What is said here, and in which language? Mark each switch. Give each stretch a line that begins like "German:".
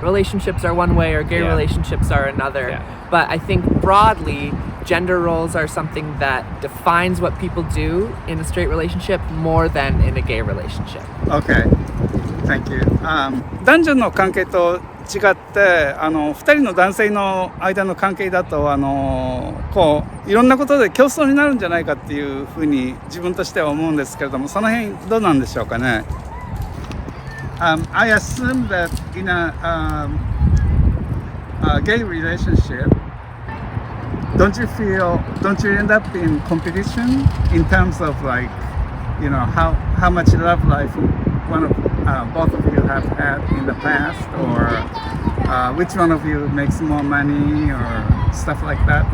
English: Relationships are one way or gay Yeah. relationships are another. Yeah. But I think broadly, gender roles are something that defines what people do in a straight relationship more than in a gay relationship. Okay. Thank you.
Japanese: 男女の関係と違って2人の男性の間の関係だとこういろんなことで競争になるんじゃないかっていうふうに自分としては思うんですけれども、その辺どうなんでしょうかね。
English: I assume that in a gay relationship, don't you end up in competition in terms of like, how much love life both of you have had in the past, or which one of you makes more money or stuff like that?